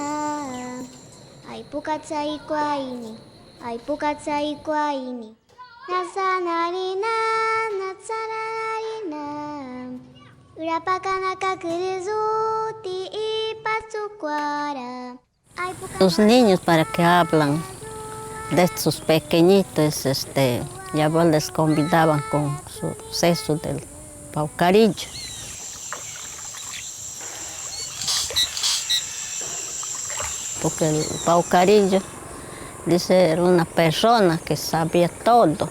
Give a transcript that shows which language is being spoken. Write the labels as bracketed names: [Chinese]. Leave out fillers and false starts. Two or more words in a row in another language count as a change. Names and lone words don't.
[Asháninka] Ai pukatsai kwaini, ai pukatsai kwaini. Nasanarina, natsanarina. Urapakanaka kuruzuti ipatsukwara. [Spanish] Los niños para que hablan de estos pequeñitos, ya les convidaban con su seso del paucarillo. Porque el paucarillo, dice, era una persona que sabía todo.